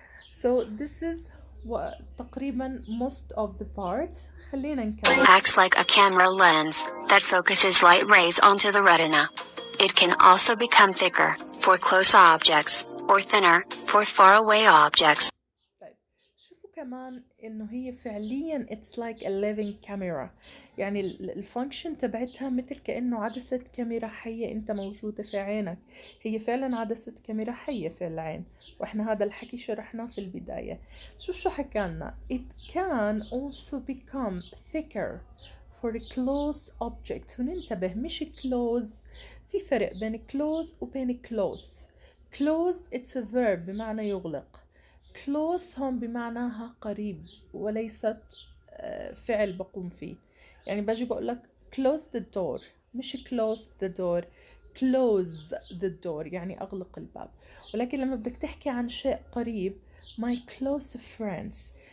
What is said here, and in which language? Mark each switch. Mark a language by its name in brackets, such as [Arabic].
[English] So this is [Arabic] تقريبا [English] most of the parts. [Arabic] خلينا نكمل. [English] Acts like a camera lens that focuses light rays onto the retina. It can also become thicker for close objects or thinner for faraway objects. [Arabic] طيب شوفوا كمان انه هي فعليا [English] it's like a living camera، [Arabic] يعني الفانكشن تبعتها مثل كأنه عدسة كاميرا حية انت موجودة في عينك. هي فعلا عدسة كاميرا حية في العين، واحنا هذا الحكي شرحناه في البداية. شو حكالنا؟ [English] it can also become thicker for close objects. [Arabic] وننتبه مش close، في فرق بين close وبين close. [English] close it's a verb [Arabic] بمعنى يغلق، close هون بمعناها قريب وليست فعل بقوم فيه. يعني باجي بقول لك [English] close the door، [Arabic] مش close the door، close the door يعني أغلق الباب. ولكن لما بدك تحكي عن شيء قريب [English] my close friends،